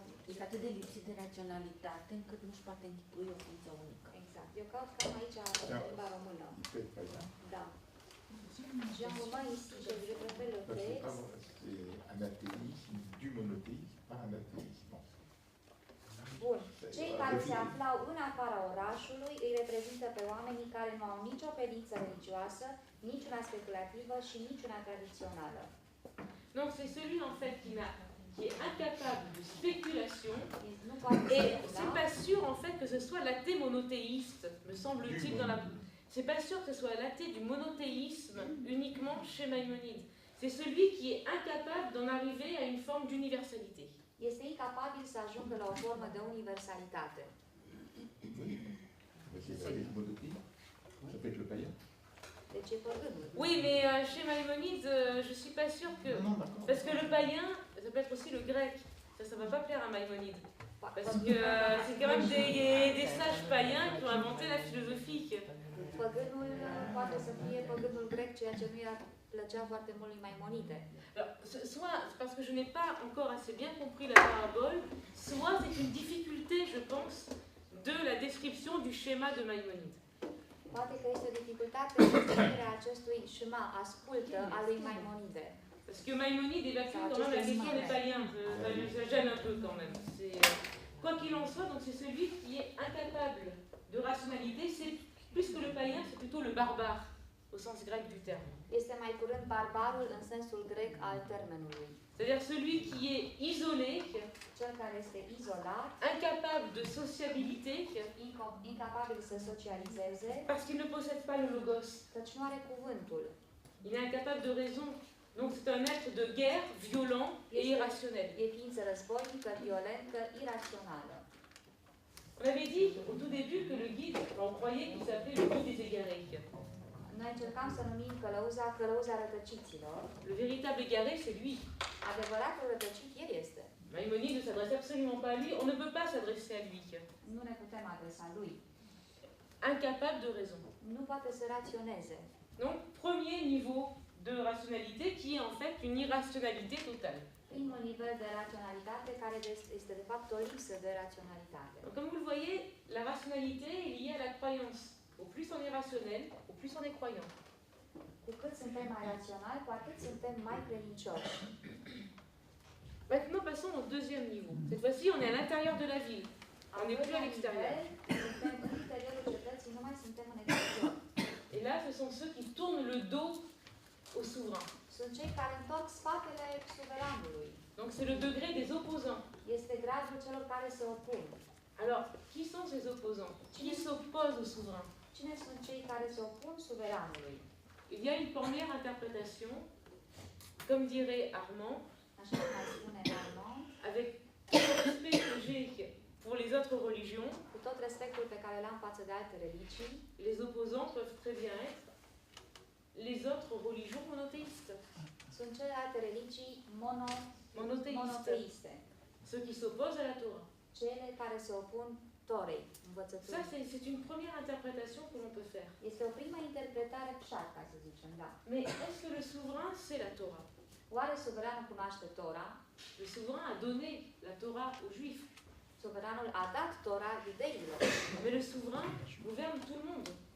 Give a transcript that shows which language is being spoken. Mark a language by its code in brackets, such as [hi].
[ro] Este atât de lipsit de raționalitate încât nu-și poate închipui o ființă unică. Exact. Eu caut cam aici limba română. Da. [fr] J'ai un moment ici, je préfère le texte. C'est un athéisme du monothéisme, pas un athéisme. [ro] Bun. Cei care se aflau în afara orașului îi reprezintă pe oamenii care nu au nicio credință religioasă, niciuna speculativă și niciuna tradițională. [fr] Donc c'est celui en fait qui est incapable de spéculation [ro] Nu poate [fr] et [ro] specula. [fr] c'est pas sûr en fait que ce soit l'athée monothéiste, me semble-t-il dans la... C'est pas sûr que ce soit l'athée du monothéisme uniquement chez Maïmonide. C'est celui qui est incapable d'en arriver à une forme d'universalité. [ro] Este incapabil să ajungă la o formă de universalitate. [fr] C'est le monothéisme, ça peut être le païen. [ro] Deci e păgânul. [fr] Oui, mais chez Maïmonide, je suis pas sûre que... Parce que le païen, ça peut être aussi le grec. Ça va pas plaire à Maïmonide. Parce que c'est quand même des sages païens qui ont inventé la philosophie. [ro] Păgânul poate să fie păgânul grec, ceea ce nu era plăcea foarte mult lui Maimonide. [fr] Alors, soit parce que je n'ai pas encore assez bien compris la parabole, soit c'est une difficulté, je pense, de la description du schéma de Maïmonide. [ro] Poate că este o dificultate în descrierea acestui schéma, ascultă, a lui Maimonide. [fr] Parce que Maïmonide évacue quand même la question des païens. Ça gêne un peu quand même. Quoi qu'il en soit, donc c'est celui qui est incapable de rationalité. Plus que le païen, c'est plutôt le barbare. au sens grec du terme. [ro] Este mai curând barbarul în sensul grec al termenului. [fr] C'est-à-dire celui qui est isolé, [ro] Cel care este izolat, [fr] incapable de sociabilité, [ro] incapabil să socializeze, [fr] parce qu'il ne possède pas le logos. [ro] căci nu are cuvântul. [fr] Il est incapable de raison. Donc c'est un être de guerre, violent et irrationnel. [ro] E ființă războinică, violentă, irațională. [fr] On avait dit au tout début que le guide, on croyait qu'il s'appelait le guide des égarés. [ro] Noi încercam să numim călăuza rătăciților. [fr] Le véritable égaré, c'est lui. [ro] Adevăratul rătăcit, el este. [fr] Maïmonide ne s'adresse absolument pas à lui, on ne peut pas s'adresser à lui. [ro] Nu ne putem adresa lui. [fr] Incapable de raison. [ro] Nu poate să raționeze. [fr] Donc, premier niveau de rationalité qui est en fait une irrationalité totale. [ro] Primul nivel de raționalitate care este de fapt o lipsă de raționalitate. [fr] Donc, comme vous le voyez, la rationalité est liée à la croyance. Au plus on est rationnel, au plus on est croyant. [ro] Cu cât suntem mai raționali, cu atât suntem mai credincioși. [fr] Maintenant, passons au deuxième niveau. Cette fois-ci, on est à l'intérieur de la ville. On n'est plus à l'extérieur. [ro] Suntem în interiorul cetății, nu mai suntem în exterior. [fr] Et là, ce sont ceux qui tournent le dos au souverain. [ro] Sunt cei care întorc spatele suveranului. [fr] Donc c'est le degré des opposants. [ro] Este gradul celor care se opun. [fr] Alors, qui sont ces opposants? Qui s'opposent au souverain? [ro] Cine sunt cei care se opun suveranului? [fr] Il y a une première interprétation, comme dirait Armand, [ro] Așa cum mai spune Armand, [fr] avec tout le respect que j'ai pour les autres religions, [ro] cu tot respectul pe care l-am față de alte religii, [fr] les opposants peuvent très bien être les autres religions monothéistes. [ro] sunt celelalte religii monoteiste. [fr] Ceux qui s'opposent à la Torah. [ro] Cele care se opun Torei, [fr] Ça, [ro] învățăturii. [fr] c'est une première interprétation que l'on peut faire. [ro] Este o primă interpretare pșat, ca să zicem, da. [fr] Mais est-ce que le souverain, c'est la Torah? [ro] Oare suveranul cunoaște Tora? [fr] Le souverain a donné la Torah aux Juifs. [ro] Suveranul a dat Tora iudeilor [fr] Mais le souverain gouverne tout le monde